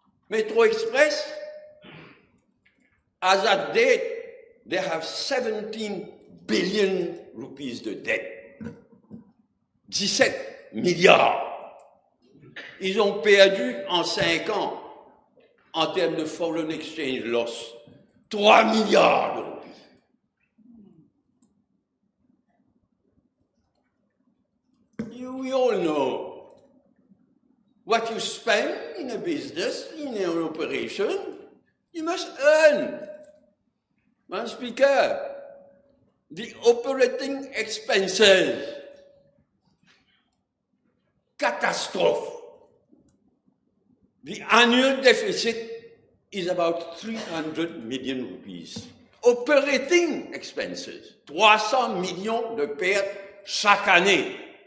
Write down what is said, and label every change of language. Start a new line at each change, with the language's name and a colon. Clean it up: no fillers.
English: Métro Express, as at date, they have 17 billion rupees de debt.
French: 17 milliards. Ils ont perdu en 5 ans, en termes de
English: foreign exchange loss,
French: 3 milliards de rupees.
English: We all know what you spend in a business, in an operation, you must earn. Madam Speaker, the operating expenses, catastrophe. The annual deficit is about 300 million rupees. Operating expenses,
French: 300 millions de pertes chaque année.